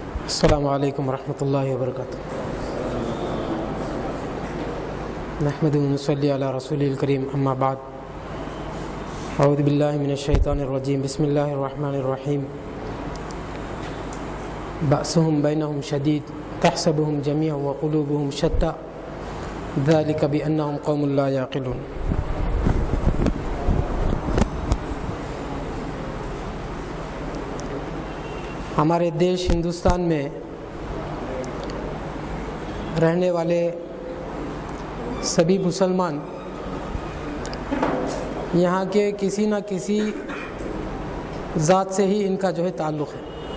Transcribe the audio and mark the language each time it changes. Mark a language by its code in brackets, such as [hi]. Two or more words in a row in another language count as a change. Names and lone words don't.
[ar] السلام عليكم ورحمة الله وبركاته. نحمده ونصلي على رسوله الكريم، أما بعد. أعوذ بالله من الشيطان الرجيم. بسم الله الرحمن الرحيم. بأسهم بينهم شديد تحسبهم جميعا وقلوبهم شتى ذلك بأنهم قوم لا يعقلون. [ur] ہمارے دیش ہندوستان میں رہنے والے سبھی مسلمان یہاں کے کسی نہ کسی ذات سے ہی ان کا جو ہے تعلق ہے.